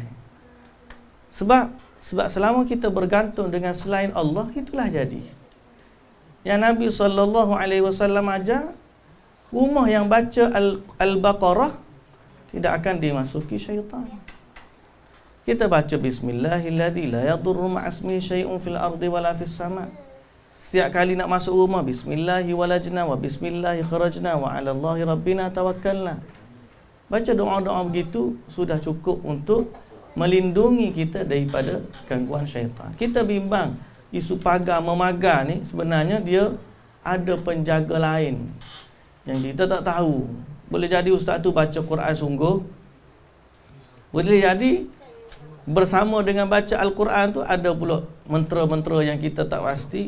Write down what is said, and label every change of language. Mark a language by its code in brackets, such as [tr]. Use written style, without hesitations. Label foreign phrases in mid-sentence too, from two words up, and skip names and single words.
[ms] Sebab selama kita bergantung dengan selain Allah, itulah jadi. Yang Nabi SAW ajar, rumah yang baca Al-Baqarah tidak akan dimasuki syaitan. Kita baca [ar] بسم الله الذي لا يضر مع اسمه شيء في الأرض ولا في السماء. [ms] Setiap kali nak masuk rumah, [ar] بسم الله ولجنا وبسم الله خرجنا وعلى الله ربنا توكلنا. [ms] Baca doa-doa begitu sudah cukup untuk melindungi kita daripada gangguan syaitan. Kita bimbang isu pagar memagar ni sebenarnya dia ada penjaga lain yang kita tak tahu. Boleh jadi ustaz tu baca Quran sungguh. Boleh jadi bersama dengan baca Al-Quran tu ada pula mentera-mentera yang kita tak pasti.